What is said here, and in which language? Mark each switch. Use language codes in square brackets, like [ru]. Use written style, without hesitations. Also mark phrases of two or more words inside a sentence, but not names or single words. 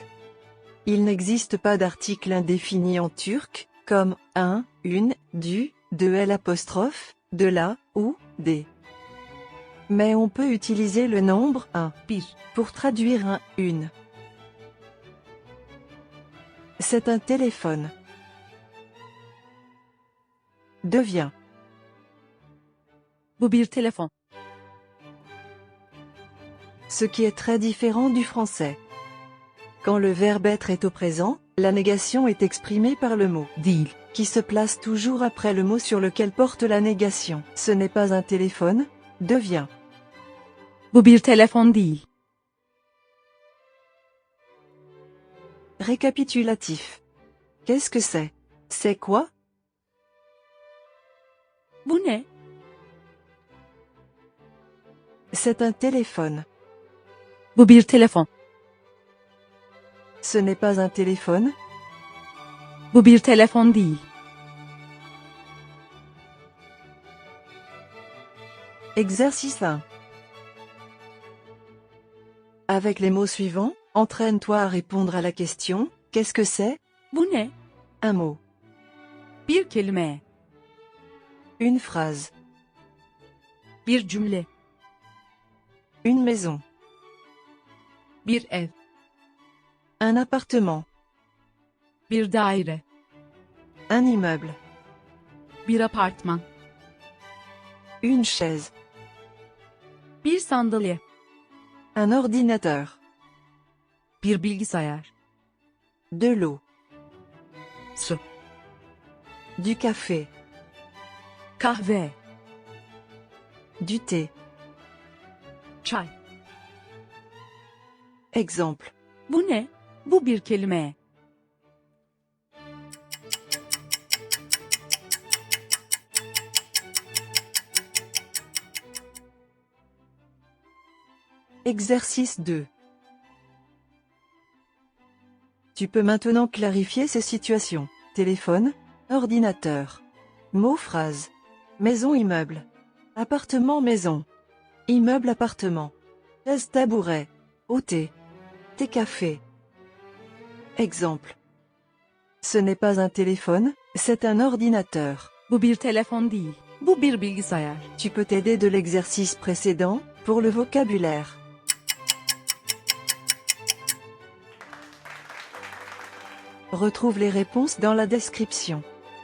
[fr] Il n'existe pas d'article indéfini en turc, comme un, une, du, de l'apostrophe, de la, ou, des. Mais on peut utiliser le nombre un [tr] Bir. [fr] pour traduire un, une. C'est un téléphone. Devient. [tr] Bu bir telefon. [fr] Ce qui est très différent du français. Quand le verbe être est au présent, la négation est exprimée par le mot [tr] Değil. [fr] qui se place toujours après le mot sur lequel porte la négation. Ce n'est pas un téléphone, devient. [tr] Bu bir telefon değil. [fr] Récapitulatif. Qu'est-ce que c'est? C'est quoi? [tr] Bu ne? [fr] C'est un téléphone. [tr] Bu bir telefon. [fr] Ce n'est pas un téléphone. [tr] Bu bir telefon değil. [fr] Exercice 1. Avec les mots suivants, entraîne-toi à répondre à la question « Qu'est-ce que c'est ?» [tr] Bu ne? [fr] Un mot. [tr] Bir kelime. [fr] Une phrase. [tr] Bir cümle. [fr] Une maison. [tr] Bir ev. [fr] Un appartement. [tr] Bir daire. [fr] Un immeuble. [tr] Bir apartman. [fr] Une chaise. [tr] Bir sandalye. [fr] Un ordinateur. [tr] Bir bilgisayar. [fr] De l'eau. [tr] Su. [fr] Du café. [tr] Kahve. [fr] Du thé. [tr] Çay. [fr] Exemple. [tr] Bu ne? Bu bir kelime. [fr] Exercice 2. Tu peux maintenant clarifier ces situations. Téléphone, ordinateur. Mot phrase. Maison immeuble. Appartement maison. Immeuble appartement. Chaise tabouret. Au thé. Thé café. Exemple. Ce n'est pas un téléphone, c'est un ordinateur. [tr] Bu bir telefon değil. Bu bir bilgisayar. [fr] Tu peux t'aider de l'exercice précédent pour le vocabulaire. Retrouve les réponses dans la description.